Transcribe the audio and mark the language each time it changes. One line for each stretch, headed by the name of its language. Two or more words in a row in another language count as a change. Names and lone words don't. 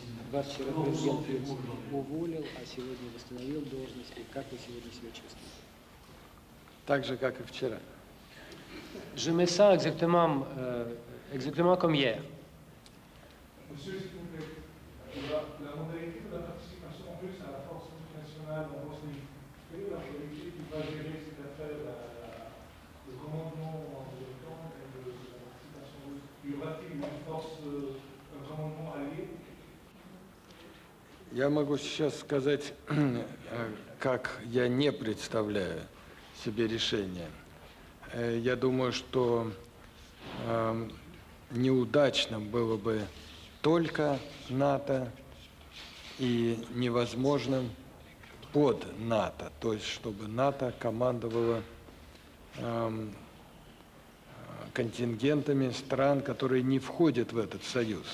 Russian: Вас вчера президент уволил, а сегодня восстановил должность. И как вы сегодня себя чувствуете? Так же, как и вчера.
French: Je mets ça exactement comme hier. Monsieur, s'il vous plaît, la modalité de la participation russe à la force multinationale en Bosnie, quelle est la politique qui va gérer cette affaire, le commandement de l'OTAN et de la participation russe? Y aura-t-il une force, un commandement allié?
Russian: Я могу сейчас сказать, как я не представляю себе решение. Я думаю, что неудачным было бы только НАТО и невозможным под НАТО, то есть чтобы НАТО командовало контингентами стран, которые не входят в этот союз.